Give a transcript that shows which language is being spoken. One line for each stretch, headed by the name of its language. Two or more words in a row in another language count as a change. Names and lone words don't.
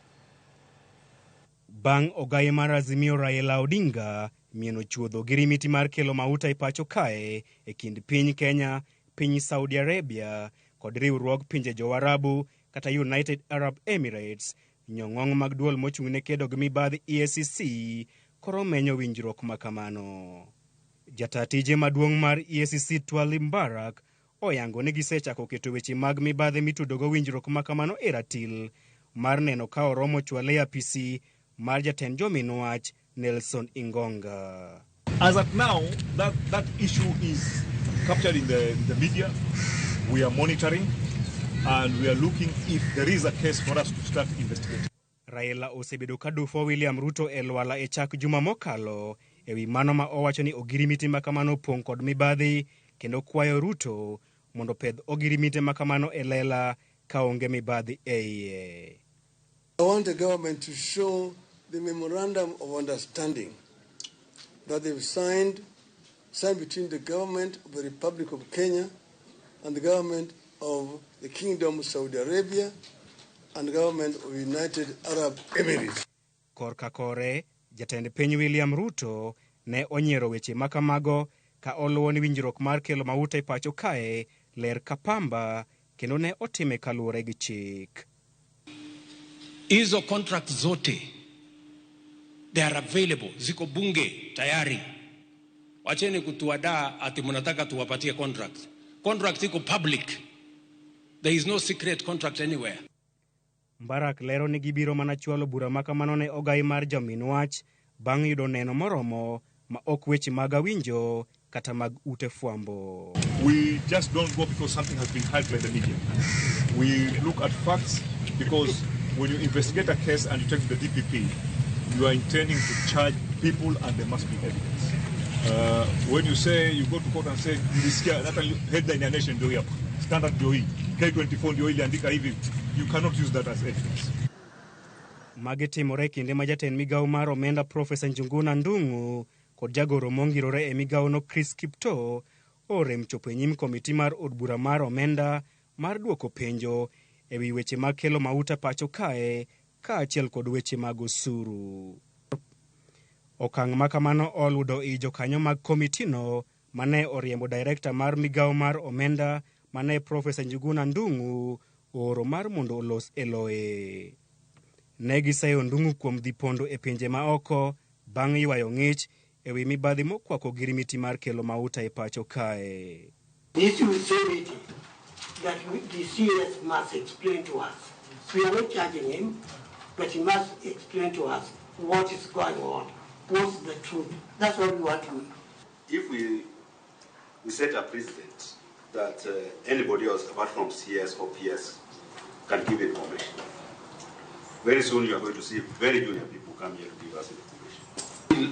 Luo (Kenya and Tanzania): Bang' ogai mar Azimio Raila Odinga mieno chuodho ogirimiti mar kelo mauta e pacho kae e kind piny Kenya, piny Saudi Arabia kod riwruog pinje jo-Arabu kata United Arab Emirates, nyong'ong' mag duol mochung' ne kedo gi mibadhi EACC koro menyo winjruok makamano. Jatatije maduong' mar EACC Twali Mbarak oyango ni gisechako keto weche mag mibadhi mitudogo winjruok makamano e ratil mar neno ka oromo chwale apisi mar jatend jominwach Nelson Ingonga.
English: As at now, that issue is captured in the media. We are monitoring and we are looking if there is a case for us to start investigating.
Luo (Kenya and Tanzania): Raila osebedo kadufo William Ruto e lwala e chak juma mokalo ewi mano ma owacho ni ogirimiti makamano pong' kod mibadhi kendo kwayo Ruto mondo pedh ogirimiti makamano e lela ka onge mibadhi e iye.
English: I want the government to show the memorandum of understanding that they've signed between the government of the Republic of Kenya and the government of the Kingdom of Saudi Arabia and the government of United Arab Emirates.
Luo (Kenya and Tanzania): Korka kore, jatend piny William Ruto ne onyiero weche makamago ka oluwo ni winjruok mar kelo mauta e pacho kae ler kapamba kendo ne otime kaluwore gi chik.
Swahili: Hizo contract zote
English: they are available,
Swahili: ziko bunge tayari. Wacheni kutuadaa ati mnataka tuwapatie contract. Contract iko public.
English: There is no secret contract anywhere.
Luo (Kenya and Tanzania): Mbarak lero ni gibiro mana chwalo bura makamano ne ogai mar jominwach bang' yudo neno moromo ma ok weche mag awinjo kata mag ute fwambo.
English: We just don't go because something has been hyped by the media. We look at facts because when you investigate a case and you take to the DPP, you are intending to charge people and there must be evidence. When you say, you go to court and say, that headline in nation, standard DOE, K24 DOE,
Swahili: andika hivi,
English: you cannot use that as evidence.
Luo (Kenya and Tanzania): Magetimore kinde ma jatend migawo mar omenda Profesa Njuguna Ndung'u kod jagoro mongirore e migawo no Chris Kipto orem chopo e nyim komiti mar od bura mar omenda mar duoko penjo e wi weche mag kelo mauta pacho kae ka achiel kod weche mag osuru. Okang' makamano oludo i jokanyo mag komitino mane oriembo director mar migawo mar omenda mane Profesa Njuguna Ndung'u oro mar mondo olos eloe. Ne gisayo Ndung'u kuom dhi pondo e pinje maoko bang' ywayo ng'ich e wi mibadhi mokwako ogirimiti mar kelo mauta e pacho kae.
English: This is sanity that the CS must explain to us. We are not charging him, but he must explain to us what is going on, what's the truth. That's what we want to know. If we set a precedent that anybody else apart from CS or PS can give information, very soon you are going to see very junior people come here to give us information.